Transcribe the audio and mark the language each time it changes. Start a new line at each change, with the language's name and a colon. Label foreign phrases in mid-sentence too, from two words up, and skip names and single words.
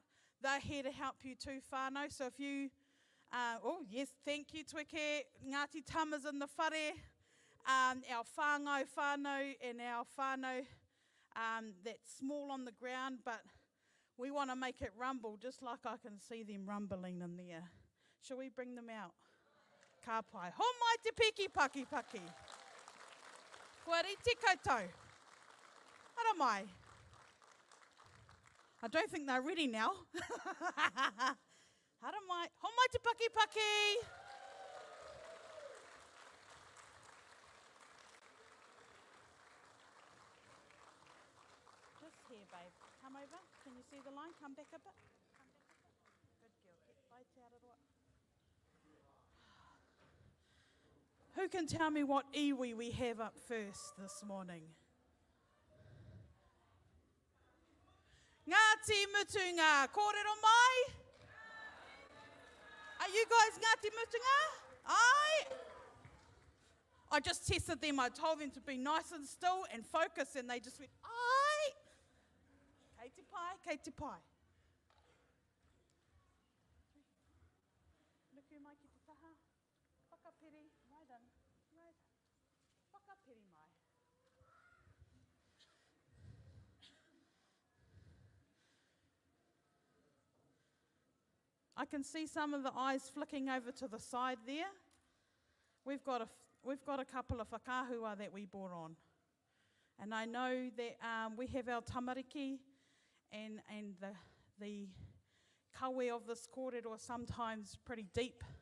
English: They're here to help you too, whānau. So if you, oh yes, thank you, Tweke. Ngāti Tama's in the whare. Our whānau and our whānau that's small on the ground, but we want to make it rumble, just like I can see them rumbling in there. Shall we bring them out?
Māori: Ka pai. Ho mai te piki paki paki. Kua riti koutou. Hara mai.
English: I don't think they're ready now.
Māori: Hara mai. Ho mai te paki paki.
English: Just here, babe. Come over. Can you see the line? Come back a bit. Come back a bit. Good girl. Get bites out of it. Who can tell me what iwi we have up first this morning?
Māori: Ngāti mutunga, kōrero mai?
English: Are you guys Ngāti mutunga? Aye? I just tested them. I told them to be nice and still and focus, and they just went, aye?
Māori: Kei te pai, kei te pai. Nuku mai ki te taha.
English: Whakapiri, right in, right in.
Māori: Whakapiri mai.
English: I can see some of the eyes flicking over to the side there. We've got a couple of whakahua that we brought on. And I know that we have our tamariki and the kawe of this kōrero are sometimes pretty deep.